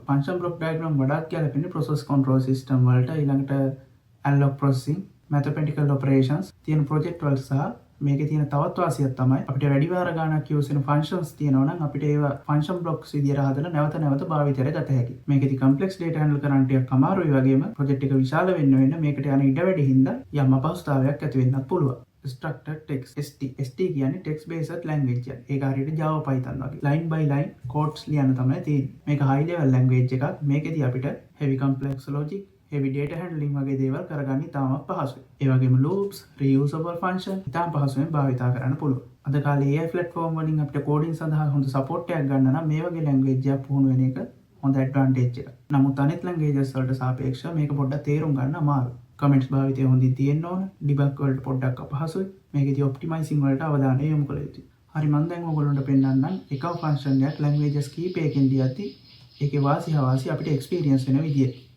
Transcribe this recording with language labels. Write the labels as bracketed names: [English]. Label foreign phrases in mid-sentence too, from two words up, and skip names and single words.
[English] function block diagram [Sinhala] වඩාත් ගැලපෙන්නේ [English] process control system [Sinhala] වලට, ඊළඟට [English] analog processing, mathematical operations [Sinhala] තියෙන project වලට සහ මේකේ තියෙන තවත් වාසියක් තමයි අපිට වැඩි වාර ගණනක් use වෙන functions තියෙනවා නම් අපිට ඒවා [English] function blocks [Sinhala] විදියට හදලා නැවත භාවිතයට ගත හැකියි. මේකේදී [English] complex data handle [Sinhala] කරන්න ටිකක් අමාරුයි වගේම project එක විශාල වෙන්න මේකට යන ඉඩ වැඩි හින්දා යම් අපහසුතාවයක් ඇති වෙන්නත් පුළුවන්. [English] Structured text ST [Sinhala] කියන්නේ [English] text based language එක. [Sinhala] ඒක හරියට Java Python වගේ. [English] line by line codes [Sinhala] ලියන්න තමයි තියෙන්නේ. මේක [English] high level language [Sinhala] එකක්. මේකෙදී අපිට [English] heavy complex logic, heavy data handling [Sinhala] වගේ දේවල් කරගන්න ඉතාමත් පහසුයි. ඒ වගේම loops, [English] reusable function [Sinhala] ඉතාම පහසුවෙන් භාවිතා කරන්න පුළුවන්. අද කාලේ [English] AI platform [Sinhala] වලින් අපිට coding සඳහා හොඳ support එකක් ගන්න නම් මේ වගේ language එකක් පුහුණු වෙන එක හොඳ advantage එකක්. නමුත් අනෙක් languages වලට සාපේක්ෂව මේක පොඩ්ඩක් තේරුම් ගන්න අමාරුයි. comments භාවිතය හොඳින් තියෙන්න ඕන. debug වලට පොඩ්ඩක් අපහසුයි. මේකේදී optimizing වලට අවධානය යොමු කළ යුතුයි. හරි මම දැන් ඔයගොල්ලන්ට පෙන්නන්නම් එකම function එකක් languages කීපයකින් දියද්දි ඒකේ වාසි හවාසි අපිට experience වෙන විදිය.